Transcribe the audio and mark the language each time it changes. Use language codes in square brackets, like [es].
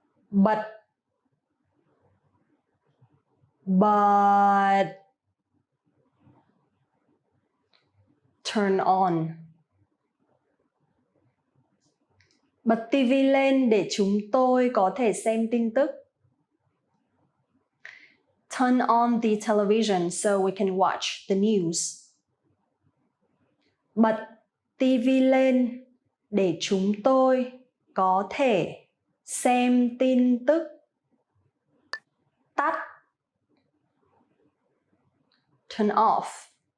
[vi] Bật, but, [en] turn on. [vi] Bật tivi lên để chúng tôi có thể xem tin tức. [en] Turn on the television so we can watch the news. [vi] Bật tivi lên để chúng tôi có thể xem tin tức. Tắt, [en] turn off.